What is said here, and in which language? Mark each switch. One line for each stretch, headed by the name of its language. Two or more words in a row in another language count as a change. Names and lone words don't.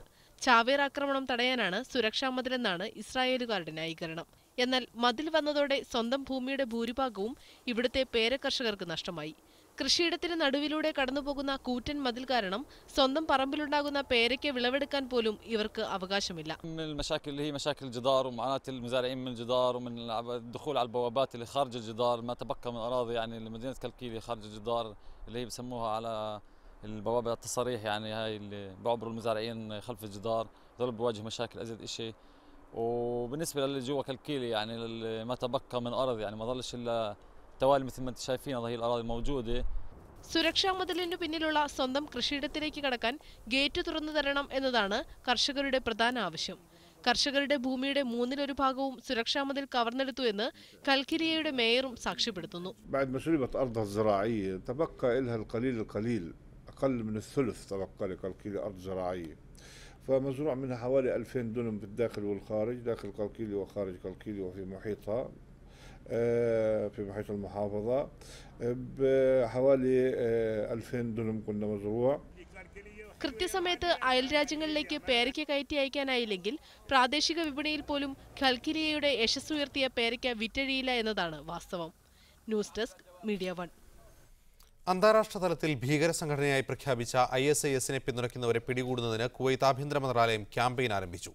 Malayalam: ചാവേർ ആക്രമണം തടയാനാണ് സുരക്ഷാ മതിലെന്നാണ് ഇസ്രായേലുകാരുടെ ന്യായീകരണം. എന്നാൽ മതിൽ വന്നതോടെ സ്വന്തം ഭൂമിയുടെ ഭൂരിഭാഗവും ഇവിടുത്തെ പേര കർഷകർക്ക് നഷ്ടമായി. കൃഷിയിടത്തിന് നടുവിലൂടെ കടന്നുപോകുന്ന കൂറ്റൻ മതിൽ കാരണം സ്വന്തം പറമ്പിലുണ്ടാകുന്ന പേരയ്ക്ക് വിളവെടുക്കാൻ പോലും ഇവർക്ക് അവകാശമില്ല.
Arabic: المشاكل اللي هي مشاكل الجدار ومعاناة المزارعين من الجدار ومن الدخول على البوابات اللي خارج الجدار، ما تبقى من أراضي يعني لمدينة كلكيلية خارج الجدار اللي هي بسموها على البوابة التصاريح، يعني هاي اللي بعبروا المزارعين خلف الجدار، هذول بواجه مشاكل أزيد إشي. وبالنسبة للي جوا كلكيلية يعني ما تبقى من أرض، يعني ما ضلش إلا توالي مثل ما انتم شايفين هذه الأراضي الموجودة.
Malayalam: സുരക്ഷാ മതിലിനു പിന്നിലുള്ള സ്വന്തം കൃഷിയിടത്തിലേക്ക് കടക്കാൻ ഗേറ്റ് തുറന്നു തരണം എന്നതാണ് കർഷകരുടെ പ്രധാന ആവശ്യം. കർഷകരുടെ ഭൂമിയുടെ 1/3 ഭാഗവും സുരക്ഷാ മതിൽ കവർന്നെടുത്തു എന്ന് ഖൽഖിലിയയുടെ മേയറും സാക്ഷ്യപ്പെടുത്തുന്നു.
Arabic: بعد ما شربت أرضها الزراعية تبقى لها القليل القليل، أقل من الثلث تبقى لكلكيلية أرض زراعية، فمزروع منها حوالي 2000 دونم بالداخل والخارج، داخل كلكيلية وخارج كلكيلية وفي محيطها في محيط المحافظة بحوالي 2000 دونم كنا مزروع.
Malayalam: കൃത്യസമയത്ത് അയൽ രാജ്യങ്ങളിലേക്ക് പേരയ്ക്ക കയറ്റി അയക്കാനായില്ലെങ്കിൽ പ്രാദേശിക വിപണിയിൽ പോലും ഖൽഖിലിയയുടെ യശസ്സുയർത്തിയ പേരയ്ക്ക വിറ്റഴിയില്ല എന്നതാണ് വാസ്തവം. ന്യൂസ് ഡെസ്ക് മീഡിയ 1. അന്താരാഷ്ട്ര തലത്തിൽ ഭീകര സംഘടനയായി പ്രഖ്യാപിച്ച ISIS-നെ പിന്തുണയ്ക്കുന്നവരെ പിടികൂടുന്നതിന് കുവൈത്ത് ആഭ്യന്തര മന്ത്രാലയം ക്യാമ്പയിൻ ആരംഭിച്ചു.